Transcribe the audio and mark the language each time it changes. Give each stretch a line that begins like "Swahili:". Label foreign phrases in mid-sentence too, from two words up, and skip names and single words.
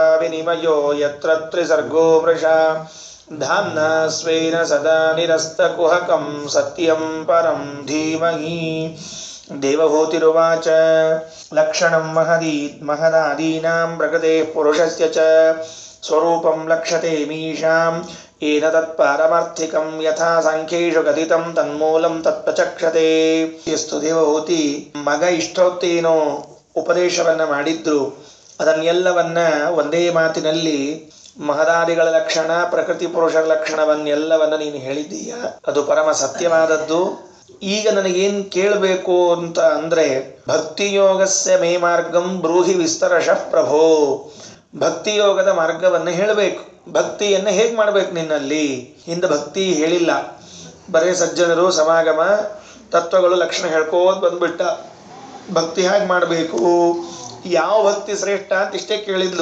Sanskrit: विनिमयो यत्र त्रिसर्गो मृषा धाम्ना स्वेन सदा निरस्तकुहकं सत्यं परं धीमहि देवहूतिरुवाच लक्षणं महदादीनां प्रकृतेः पुरुषस्य च स्वरूपं लक्ष्यते मीशां येन तत्पारमार्थिकं यथा सांख्येषु कथितं तन्मूलं तत्प्रचक्षते.
Kannada: ಎಷ್ಟು ದೇವಹೂತಿ ಮಗ ಇಷ್ಟೊತ್ತೇನೋ ಉಪದೇಶವನ್ನ ಮಾಡಿದ್ರು ಅದನ್ನೆಲ್ಲವನ್ನ ಒಂದೇ ಮಾತಿನಲ್ಲಿ ಮಹದಾದಿಗಳ ಲಕ್ಷಣ ಪ್ರಕೃತಿ ಪುರುಷರ ಲಕ್ಷಣವನ್ನೆಲ್ಲವನ್ನ ನೀನು ಹೇಳಿದ್ದೀಯ, ಅದು ಪರಮ ಸತ್ಯವಾದದ್ದು. ಈಗ ನನಗೇನು ಕೇಳಬೇಕು ಅಂತ ಅಂದರೆ
Sanskrit: ಭಕ್ತಿಯೋಗಸ್ಯ ಮೇ ಮಾರ್ಗಂ ಬ್ರೂಹಿ ವಿಸ್ತರಶಃ ಪ್ರಭೋ,
Kannada: ಭಕ್ತಿಯೋಗದ ಮಾರ್ಗವನ್ನು ಹೇಳಬೇಕು. ಭಕ್ತಿಯನ್ನು ಹೇಗೆ ಮಾಡಬೇಕು ನಿನ್ನಲ್ಲಿ? ಹಿಂದೆ ಭಕ್ತಿ ಹೇಳಿಲ್ಲ, ಬರೇ ಸಜ್ಜನರು ಸಮಾಗಮ ತತ್ವಗಳು ಲಕ್ಷಣ ಹೇಳ್ಕೋದು ಬಂದ್ಬಿಟ್ಟ. ಭಕ್ತಿ ಹೇಗೆ ಮಾಡಬೇಕು, ಯಾವ ಭಕ್ತಿ ಶ್ರೇಷ್ಠ ಅಂತ ಇಷ್ಟೇ ಕೇಳಿದ್ಲು.